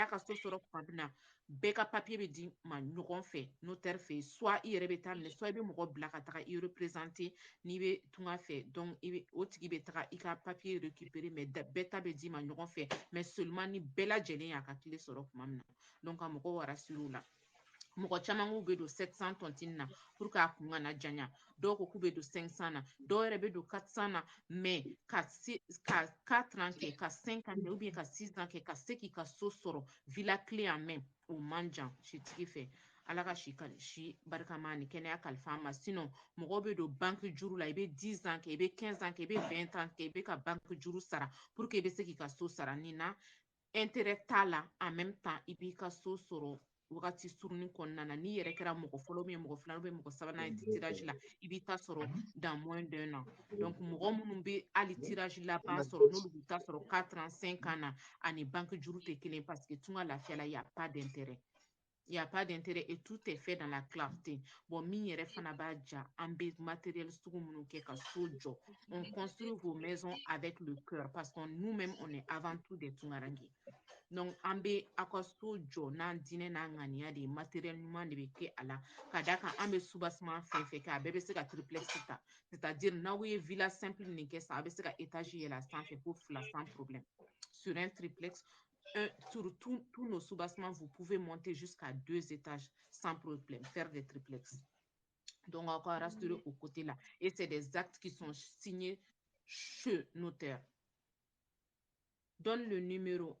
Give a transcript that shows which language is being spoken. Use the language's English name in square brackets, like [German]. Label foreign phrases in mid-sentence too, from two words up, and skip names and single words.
[Bambara] ka so sɔrɔ kuma min na bɛɛ ka papier be di ma ɲɔgɔn fɛ notaire fɛ soit i yɛrɛ be taa minɛ soit i be mɔgɔ bila ka taga i représenter n'i be tunga fɛ donc o tigi be taga i ka [French] papier récupérer [Bambara] mais bɛɛ ta be di ma ɲɔgɔn fɛ [French] mais seulement [Bambara] ni bɛɛ lajɛlen y'a ka clé sɔrɔ kuma min na donc ka mɔgɔw rassurer o la mɔgɔ caman k'u be don 700 tontine na [French] pour que [Bambara] a kun kana janya dɔw ko k'u be don 500 na dɔw yɛrɛ be don 400 na mais ka 4 ans kɛ ka 5 ans kɛ [French] ou bien [Bambara] ka 6 ans kɛ ka se k'i ka so sɔrɔ [French] villa clé en main [Bambara] o man jan sitigi fɛ ala ka si barikama ni kɛnɛya kalifa ma sinon mɔgɔw be don banque juru la i be 10 ans kɛ i be 15 ans kɛ i be 20 ans kɛ i be ka banque juru sara [French] pour que [Bambara] i be se k'i ka so sara ni na intérêt t'a la [French] en même temps [Bambara] i b'i ka so sɔrɔ wagati surunin kɔnɔna na n'i yɛrɛ kɛra mɔgɔ fɔlɔ min ye mɔgɔ filanan bɛ mɔgɔ sabanan ye tirage la i b'i ta sɔrɔ [French] dans moins d'un an [Bambara] donc mɔgɔ minnu bɛ hali tirage laban sɔrɔ n'olu b'u ta sɔrɔ 4 ans 5 ans na ani banque juru tɛ kelen [French] parce que [Bambara] tunga lafiya la [French] y a pas d'intérêt il n'y a pas d'intérêt et tout est fait dans la clarté. [Bambara] Bon, min yɛrɛ fana b'a ja an bɛ matériel sugu minnu kɛ ka so jɔ. [French] On construit vos maisons avec le cœur parce que nous-mêmes on est avant tout des tungaranke. [Bambara] Donc an bɛ aw ka so jɔ n'an diinɛ n'an ŋaniya de ye matériel ɲuman de bɛ kɛ a la ka d'a kan an bɛ soubassement fɛn fɛn kɛ a bɛɛ bɛ se ka triplex ta [French] c'est-à-dire [Bambara] n'aw ye [French] villa simple [Bambara] nin kɛ sisan a bɛ se ka étage yɛlɛ a sanfɛ ko 2 [French] sans problème sur un triplex sur tous nos soubassements, vous pouvez monter jusqu'à 2 étages sans problème, faire des triplex. Donc, encore rassurer au côté là. Et c'est des actes qui sont signés chez notaire. Donne le numéro.